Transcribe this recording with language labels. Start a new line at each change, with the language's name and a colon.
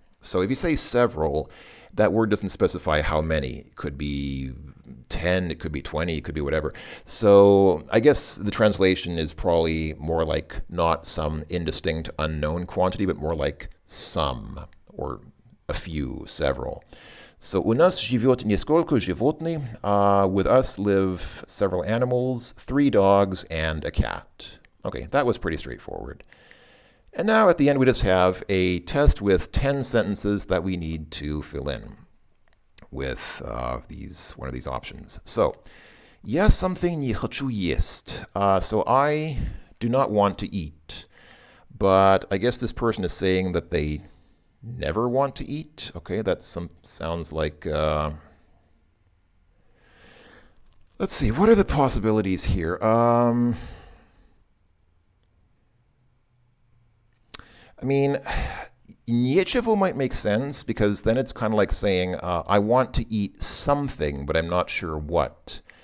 English: So if you say several, that word doesn't specify how many. It could be 10, it could be 20, it could be whatever. So I guess the translation is probably more like not some indistinct unknown quantity, but more like some, or a few, several.
Russian: So у нас живет несколько животных.
English: With us live several animals, 3 dogs and a cat. Okay, that was pretty straightforward. And now at the end we just have a test with 10 sentences that we need to fill in with one of these options.
Russian: So, я
English: something
Russian: не хочу есть.
English: So I do not want to eat. But I guess this person is saying that they never want to eat. Okay, that sounds like... let's see, what are the possibilities here? I mean, нечего might make sense because then it's kind of like saying, I want to eat something, but I'm not sure what.